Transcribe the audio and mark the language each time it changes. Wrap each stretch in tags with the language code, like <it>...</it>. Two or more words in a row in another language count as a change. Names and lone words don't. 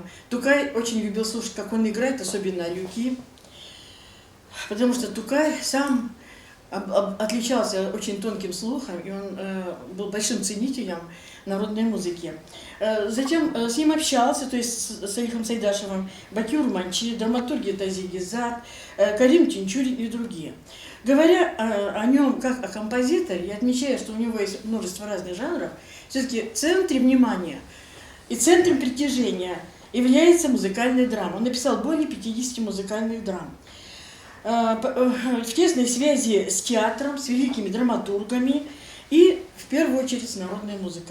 <ru>Тукай очень любил слушать, как он играет, особенно люки. Потому что Тукай сам отличался очень тонким слухом, и он был большим ценителем народной музыки. Затем с ним общался, то есть с Салихом Сайдашевым, Бакюр Манчи, драматурги Тази Гизат, Карим Чинчурин и другие. Говоря о нем как о композиторе, я отмечаю, что у него есть множество разных жанров, все-таки в центре внимания и центром притяжения является музыкальная драма. Он написал более 50 музыкальных драм. В тесной связи с театром, с великими драматургами и, в первую очередь, с народной музыкой.</ru>